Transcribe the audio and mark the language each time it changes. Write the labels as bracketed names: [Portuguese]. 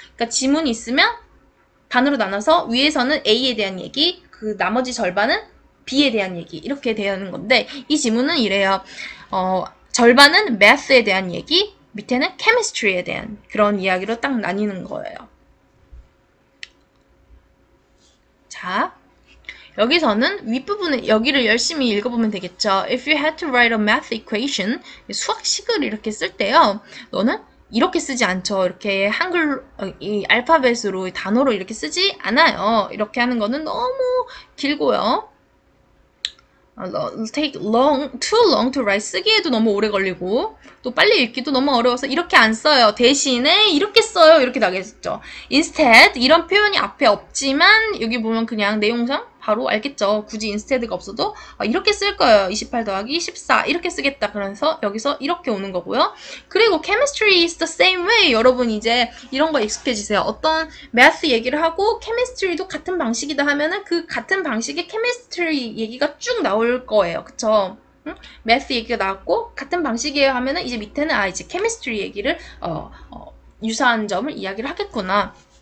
[Korean] 그러니까 지문이 있으면 반으로 나눠서 위에서는 A에 대한 얘기, 그 나머지 절반은 B에 대한 얘기, 이렇게 되는 건데, 이 지문은 이래요. 절반은 Math에 대한 얘기, 밑에는 Chemistry에 대한 그런 이야기로 딱 나뉘는 거예요. 자, 여기서는 윗부분에 여기를 열심히 읽어보면 되겠죠. [English] If you had to write a math equation, [Korean] 수학식을 이렇게 쓸 때요. 너는 이렇게 쓰지 않죠. 이렇게 한글, 이 알파벳으로, 단어로 이렇게 쓰지 않아요. 이렇게 하는 거는 너무 길고요. [English] take long, too long to write, [Korean] 쓰기에도 너무 오래 걸리고 또 빨리 읽기도 너무 어려워서 이렇게 안 써요. 대신에 이렇게 써요. 이렇게 나겠죠. instead, 이런 표현이 앞에 없지만 여기 보면 그냥 내용상 바로 알겠죠. 굳이 instead가 없어도 이렇게 쓸 거예요. 28 더하기 14 이렇게 쓰겠다. 그래서 여기서 이렇게 오는 거고요. [English] 그리고 chemistry is the same way. [Korean] 여러분 이제 이런 거 익숙해지세요. 어떤 math 얘기를 하고 chemistry도 같은 방식이다 하면은 그 같은 방식의 chemistry 얘기가 쭉 나올 거예요. 그쵸? 응? math 얘기가 나왔고 같은 방식이에요 하면은 이제 밑에는 이제 chemistry 얘기를 유사한 점을 이야기를 하겠구나.